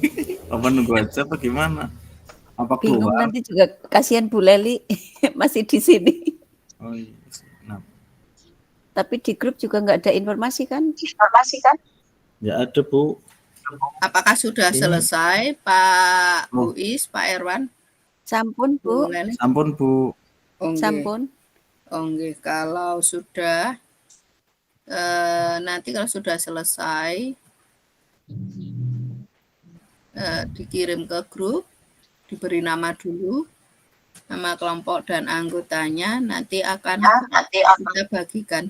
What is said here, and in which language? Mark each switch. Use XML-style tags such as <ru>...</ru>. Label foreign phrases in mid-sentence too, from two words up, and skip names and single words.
<id>Apa nunggu aja apa gimana? Apa Bingung keluar? nanti juga kasihan Bu Leli masih di sini. Oh iya. Nah, Tapi di grup juga nggak ada informasi kan? ya ada Bu. Apakah sudah Ini. selesai Pak Oh. Buis, Pak Irwan?</id> <ban>Sampun Bu, Leli? Sampun Bu. Oh, nggih. sampun. Oh, nggih.</ban> <id>Kalau sudah nanti kalau sudah selesai dikirim ke grup, diberi nama dulu, nama kelompok dan anggotanya, nanti akan kita bagikan.</id>